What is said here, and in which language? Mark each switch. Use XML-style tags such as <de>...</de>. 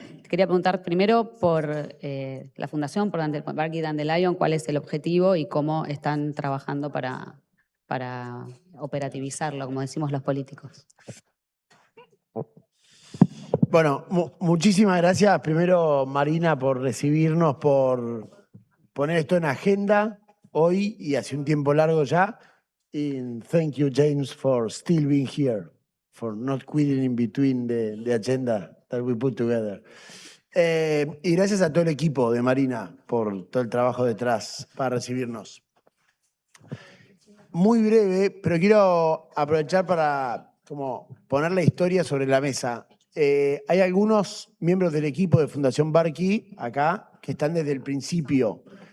<es>Te quería preguntar primero por la fundación, por Barky Dandelion, cuál es el objetivo y cómo están trabajando para operativizarlo, como decimos los políticos. Bueno, muchísimas gracias primero, Marina, por recibirnos, por poner esto en agenda hoy y hace un tiempo largo ya.</es> <en>And thank you, James, for still being here. for not quitting in between the agenda that we put together.</en> <es>Y gracias a todo el equipo de Marina por todo el trabajo detrás para recibirnos. Muy breve, pero quiero aprovechar para como poner la historia sobre la mesa. Hay algunos miembros del equipo de Fundación Barqui acá que están desde el principio.</es>